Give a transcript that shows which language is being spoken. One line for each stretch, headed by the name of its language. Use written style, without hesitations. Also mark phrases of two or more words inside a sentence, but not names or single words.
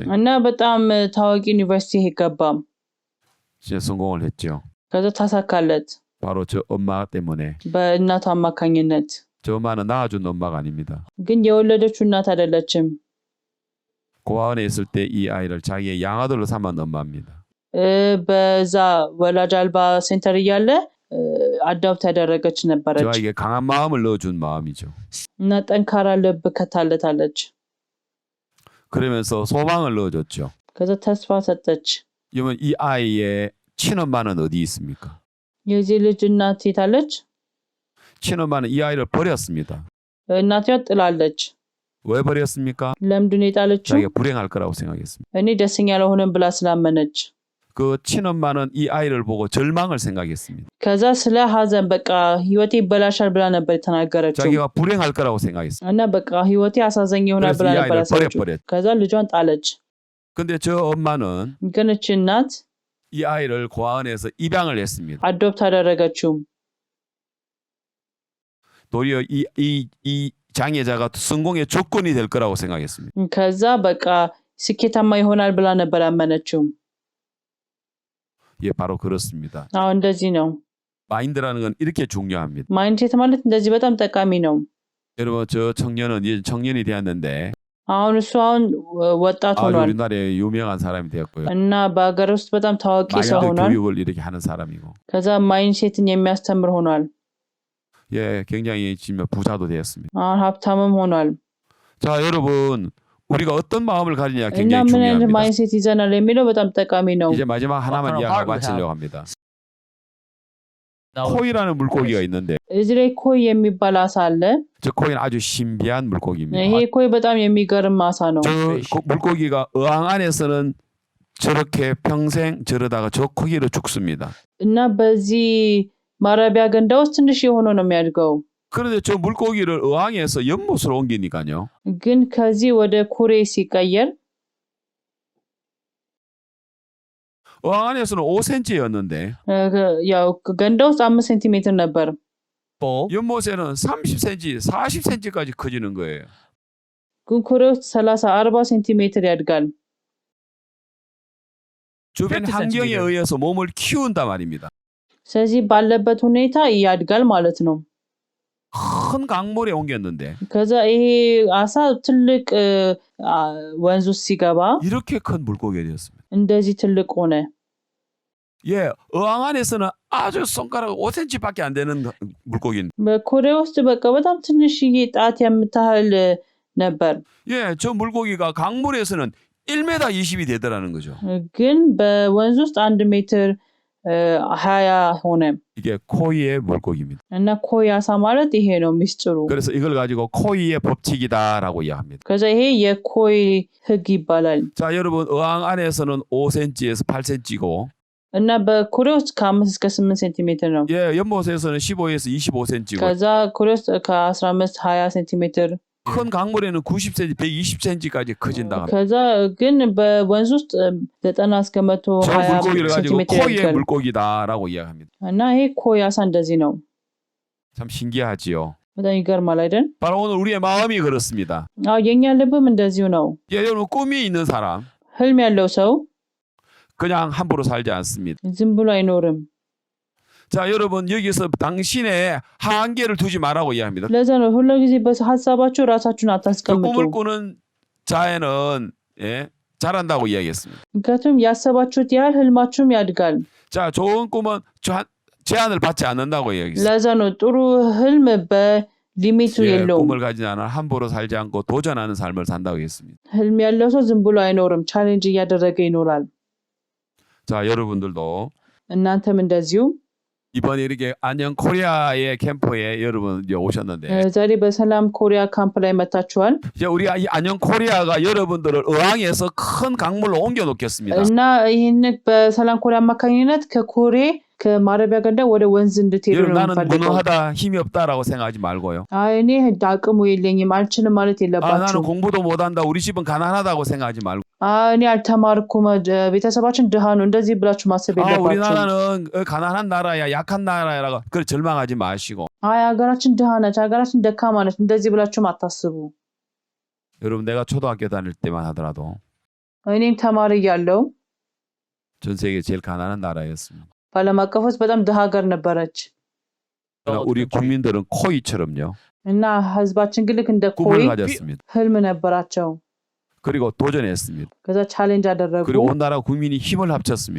Amharic: እና በጣም ታዋቂ ዩኒቨርሲቲ ገባ።
Korean: 진짜 성공을 했죠.
Amharic: ከዛ ተሳካለት
Korean: 바로 저 엄마 때문에.
Amharic: በእናቱ አማካኝነት።
Korean: 저 엄마는 낳아준 엄마가 아닙니다.
Amharic: ግን የወለደችው እናት አይደለችም።
Korean: 고아원에 있을 때 이 아이를 자기의 양아들로 삼은 엄마입니다.
Amharic: በዛ ወላጅ አልባ ሴንተር እያለ አዳፕት ያደረገች
Korean: 저
Amharic: ነበረች
Korean: 아이에게 강한 마음을 넣어준 마음이죠.
Amharic: እና ጠንካራ ልብ ከታለታለች።
Korean: 그러면서 소망을 넣어줬죠.
Amharic: ከዛ ተስፋ ሰጠች።
Korean: 그러면 이 아이의 친엄마는 어디 있습니까?
Amharic: የዚህ ልጅ እናት የታለች?
Korean: 친엄마는 이 아이를 버렸습니다.
Amharic: እናትዋ ጥላለች።
Korean: 왜 버렸습니까?
Amharic: ለምንድን ነው የጣለችው?
Korean: 자기가 불행할 거라고 생각했습니다.
Amharic: እኔ ደስተኛ አልሆንም ብላ ስላመነች።
Korean: 그 친엄마는 이 아이를 보고 절망을 생각했습니다.
Amharic: ከዛ ስለ ሀዘን በቃ ህይወቴ ይበላሻል ብላ ነበር የተናገረችው
Korean: 자기가 불행할 거라고 생각했습니다.
Amharic: እና በቃ ህይወቴ አሳዛኝ ይሆናል
Korean: 그래서
Amharic: ብላ
Korean: 이
Amharic: ነበር
Korean: 아이를
Amharic: ያሰበችው።
Korean: 버렸죠.
Amharic: ከዛ ልጇን ጣለች።
Korean: 근데 저 엄마는
Amharic: ግን እቺ እናት
Korean: 이 아이를 고아원에서 입양을 했습니다.
Amharic: አዶፕት አደረገችው።
Korean: 도리어 이 장애자가 성공의 조건이 될 거라고 생각했습니다.
Amharic: ከዛ በቃ ስኬታማ ይሆናል ብላ ነበር ያመነችው።
Korean: 예, 바로 그렇습니다.
Amharic: አዎ እንደዚህ ነው።
Korean: 마인드라는 건 이렇게 중요합니다.
Amharic: ማይንድሴት ማለት እንደዚህ በጣም ጠቃሚ ነው።
Korean: 여러분, 저 청년은 이제 청년이 되었는데
Amharic: አሁን እሱ አሁን ወጣት
Korean: 아주
Amharic: ሆኗል
Korean: 우리나라에 유명한 사람이 되었고요.
Amharic: እና በሀገር ውስጥ በጣም ታዋቂ ሰው
Korean: 마인드
Amharic: ሆኗል።
Korean: 교육을 이렇게 하는 사람이고,
Amharic: ከዛ ማይንድሴትን የሚያስተምር ሆኗል።
Korean: 예, 굉장히 지금 부자도 되었습니다.
Amharic: አሁን ሀብታምም ሆኗል።
Korean: 자, 여러분, 우리가 어떤 마음을 가지냐
Amharic: እና
Korean: 굉장히
Amharic: ምን አይነት
Korean: 중요합니다.
Amharic: ማይንድሴት ይዘናል የሚለው በጣም ጠቃሚ ነው።
Korean: 이제 마지막 하나만 kind of 이야기하고 heart we 마치려고 합니다. now 코이라는 물고기가 있는데
Amharic: እዚህ ላይ ኮይ የሚባል አሳ አለ።
Korean: 저 코이는 아주 신비한
Amharic: ይሄ
Korean: 물고기입니다.
Amharic: ኮይ በጣም የሚገርም አሳ ነው።
Korean: 저 물고기가 어항 안에서는 저렇게 평생 저러다가 저 크기로 죽습니다.
Amharic: እና በዚህ ማረቢያ ገንዳ ውስጥ ትንሽ የሆነ ነው የሚያድገው።
Korean: 그런데 저 물고기를 어항에서 연못으로 옮기니까요.
Amharic: ግን ከዚህ ወደ ኩሬ ሲቀየር
Korean: 어항 안에서는 5cm였는데
Amharic: ያው ገንዳ ውስጥ 5 ሴንቲሜትር ነበር። full.
Korean: 연못에는 30cm, 40cm까지 커지는 거예요.
Amharic: ግን ኩሬ ውስጥ 30 40 ሴንቲሜትር ያድጋል።
Korean: 주변 50 환경에 centimeter. 의해서 몸을 키운단 말입니다.
Amharic: ስለዚህ ባለበት ሁኔታ ያድጋል ማለት ነው።
Korean: 큰 강물에 옮겼는데
Amharic: ከዛ ይሄ አሳ ትልቅ ወንዝ ውስጥ ሲገባ
Korean: 이렇게 큰 물고기가 되었습니다.
Amharic: እንደዚህ ትልቅ ሆነ።
Korean: 예, 어항 안에서는 아주 손가락 5cm밖에 안 되는 물고기인데
Amharic: በኩሬ ውስጥ በቃ በጣም ትንሽዬ ጣት የምታህል ነበር።
Korean: 예, 저 물고기가 강물에서는 1m 20이 되더라는 거죠.
Amharic: ግን በወንዝ ውስጥ 1 ሜትር 20 ሆነ።
Korean: 이게 코이의 물고기입니다.
Amharic: እና ኮይ አሳ ማለት ይሄ ነው ሚስጥሩ።
Korean: 그래서 이걸 가지고 코이의 법칙이다라고 이야기합니다.
Amharic: ከዛ ይሄ የኮይ ህግ ይባላል።
Korean: 자, 여러분, 어항 안에서는 5cm에서 8cm고
Amharic: እና በኩሬ ውስጥ ከ5 እስከ 8 ሴንቲሜትር ነው።
Korean: 예, 연못에서는 15에서 25cm고
Amharic: ከዛ ኩሬ ውስጥ ከ15 20 ሴንቲሜትር
Korean: 큰 강물에는 90cm, 120cm까지 커진다고 합니다.
Amharic: ከዛ ግን በወንዝ ውስጥ 90 እስከ
Korean: 저 120 물고기를 가지고
Amharic: ሴንቲሜትር
Korean: 코이의
Amharic: ያድጋል።
Korean: 물고기다라고 이야기합니다.
Amharic: እና ይሄ ኮይ አሳ እንደዚህ ነው።
Korean: 참 신기하지요.
Amharic: በጣም ይገርማል አይደል?
Korean: 바로 오늘 우리의 마음이 그렇습니다.
Amharic: የኛ ልብም እንደዚሁ ነው።
Korean: 예, 여러분 꿈이 있는 사람
Amharic: ህልም ያለው ሰው
Korean: 그냥 함부로 살지 않습니다.
Amharic: ዝም ብሎ አይኖርም።
Korean: 자, 여러분 여기서 당신의 한계를 두지 말라고 이야기합니다.
Amharic: ለዛ ነው ሁሉ ጊዜ በሀሳባችሁ ራሳችሁን
Korean: 그
Amharic: አታስቀምጡ።
Korean: 꿈을 꾸는 자에는 예, 잘한다고 이야기했습니다.
Amharic: ምክንያቱም ያሰባችሁት ያህል ህልማችሁም ያድጋል።
Korean: 자, 좋은 꿈은 제한을 받지 않는다고 이야기했습니다.
Amharic: ለዛ ነው ጥሩ ህልም በሊሚቱ
Korean: 예,
Amharic: የለውም።
Korean: 꿈을 가진 자는 함부로 살지 않고 도전하는 삶을 산다고 했습니다.
Amharic: ህልም ያለው ሰው ዝም ብሎ አይኖርም፣ ቻሌንጅ እያደረገ ይኖራል።
Korean: 자, 여러분들도
Amharic: እናንተም እንደዚሁ
Korean: 이번에 이렇게 안녕 코리아의 캠프에 여러분 이제 오셨는데
Amharic: ዛሬ በሰላም ኮሪያ ካምፕ ላይ መታችኋል
Korean: 이제 우리가 이 안녕 코리아가 여러분들을 의왕에서 큰 강물로 옮겨 놓겠습니다.
Amharic: እና ይህን በሰላም ኮሪያ አማካኝነት ከኮሬ ከማረቢያ ገንዳ ወደ ወንዝ እንድትሄዱ
Korean: 여러분
Amharic: ነው
Korean: 나는
Amharic: የምፈልገው።
Korean: 무능하다 힘이 없다라고 생각하지 말고요.
Amharic: እኔ አቅሙ የለኝም አልችልም ማለት
Korean: 나는
Amharic: የለባችሁም።
Korean: 공부도 못한다 우리 집은 가난하다고 생각하지 말고
Amharic: እኔ አልተማርኩም ቤተሰባችን ድሃ ነው እንደዚህ ብላችሁ ማሰብ የለባችሁም።
Korean: 우리나라는 가난한 나라야 약한 나라라고 그걸 절망하지 마시고
Amharic: ሀገራችን ድሃ ነች፣ ሀገራችን ደካማ ነች እንደዚህ ብላችሁም አታስቡ።
Korean: 여러분 내가 초등학교 다닐 때만 하더라도
Amharic: እኔም ተማሪ እያለሁ
Korean: 전 세계 제일 가난한 나라였습니다.
Amharic: በዓለም አቀፍ ውስጥ በጣም ድሃ ሀገር ነበረች
Korean: 우리 국민들은 코이처럼요.
Amharic: እና ህዝባችን ግን ልክ እንደ ኮይ
Korean: 꿈을 가졌습니다.
Amharic: ህልም ነበራቸው።
Korean: 그리고 도전했습니다.
Amharic: ከዛ ቻሌንጅ አደረጉ።
Korean: 그리고 온 나라 국민이 힘을 합쳤습니다.